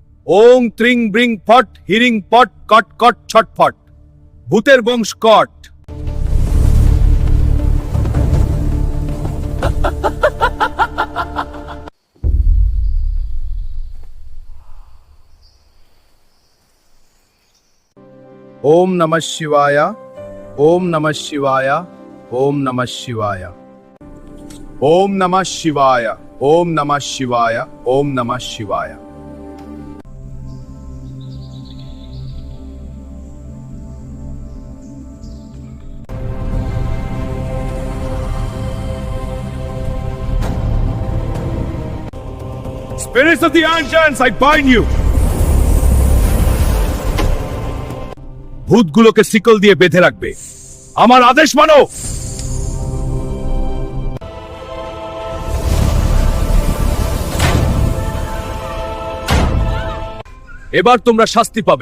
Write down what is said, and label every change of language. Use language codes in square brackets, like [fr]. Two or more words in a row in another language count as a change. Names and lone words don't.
[bn] ওং ত্রিং ব্রিং ফট হিরিং পট কট কট ছটফট ভূতের বংশ কট। [sa] ওম নমঃ শিবায়, ওম নমঃ শিবায়, ওম নমঃ শিবায়, ওম নমঃ শিবায়, ওম নমঃ শিবায়, ওম নমঃ শিবায়। [en] Spirits of the ancients, I bind you. [bn] ভূতগুলোকে শিকল দিয়ে বেঁধে রাখবে। আমার আদেশ মানো। এবার তোমরা শাস্তি পাবে।